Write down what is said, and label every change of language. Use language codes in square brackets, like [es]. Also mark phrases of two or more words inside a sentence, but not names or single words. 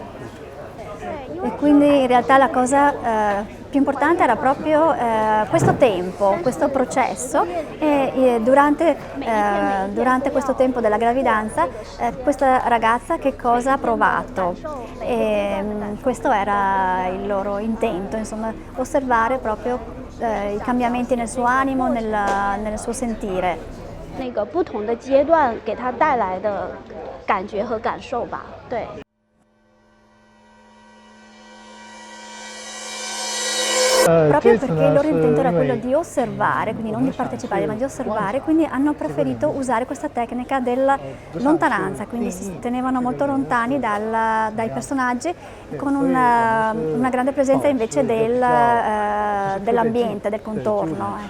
[it] E quindi in realtà la cosa più importante era proprio questo tempo, questo processo, e durante questo tempo della gravidanza questa ragazza che cosa ha provato, e questo era il loro intento, insomma, osservare proprio i cambiamenti nel suo animo, nel suo sentire. [zh] 那个不同的阶段给他带来的感觉和感受吧，对。 [it] Proprio perché il loro intento era quello di osservare, quindi non di partecipare, ma di osservare, quindi hanno preferito usare questa tecnica della lontananza, quindi si tenevano molto lontani dai personaggi, con una grande presenza invece dell'ambiente, del contorno.